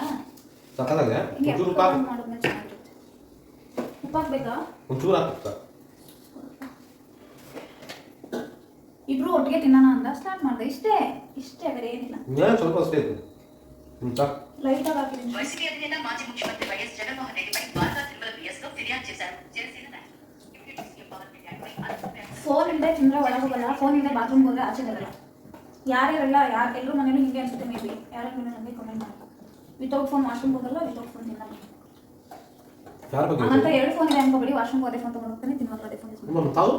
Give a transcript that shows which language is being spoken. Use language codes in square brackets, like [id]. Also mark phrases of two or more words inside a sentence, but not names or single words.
[kn] ಸಕ್ಕತ್ತಾಗಿದೆ. ಒಂಚೂರು ಉಪ್ಪು ಹಾಕು. ಮಾಡೋದ್ಮೇಲೆ ಚೆನ್ನಾಗಿರುತ್ತೆ. ಉಪ್ಪು ಹಾಕ್ಬೇಕಾ? ಒಂಚೂರು ಹಾಕು. ಇಬ್ರು ಒಟ್ಟಿಗೆ ತಿನ್ನೋಣ ಅಂತ ಸ್ಟಾರ್ಟ್ ಮಾಡಿದೆ. ಇಷ್ಟೇ ಬೇರೆ ಏನಿಲ್ಲ. ಸ್ವಲ್ಪ ಅಷ್ಟೇ ಇದೆ. ಲೈಟ್ ಆಗಿ ಹಾಕಿದ್ದೀನಿ. [te] వైసీపీ అధినేత మాజీ ముఖ్యమంత్రి వైఎస్ జగన్మోహన్ రెడ్డిపై ద్వారకా తిరుమల పిఎస్లో ఫిర్యాదు చేశారు జనసేన [kn] ಫೋನ್ ಇಲ್ಲದೆ ತಿಂದರೆ ಒಳಗೆ ಹೋಗಲ್ಲ, ಫೋನ್ ಇಲ್ಲದೆ ಬಾತ್ರೂಮ್ಗೆ ಹೋದ್ರೆ ಆಚೆ ಬರಲ್ಲ. ಯಾರ್ಯಾರೆಲ್ಲ ಎಲ್ಲರೂ ಮನೇಲಿ ಹಿಂಗೆ ಅನ್ಸುತ್ತೆ. [en] may be [kn] ಯಾರು ನನಗೆ ಕಮೆಂಟ್ ಮಾಡಿ. [en] without phone [kn] ವಾಶ್ರೂಮ್ಗೆ ಹೋಗಲ್ಲ, [en] without phone [kn] ತಿನ್ನಲ್ಲ ಅಂತ. 2 ಫೋನ್ ಇದೆ ಅನ್ಕೋಬೇಡಿ. ವಾಶ್ರೂಮ್ಗೆ ಹೋದೆ ಫೋನ್ ತೊಗೊಂಡು ಹೋಗ್ತಾನೆ, ತಿನ್ನುವಾಗ ಅದೇ ಫೋನ್.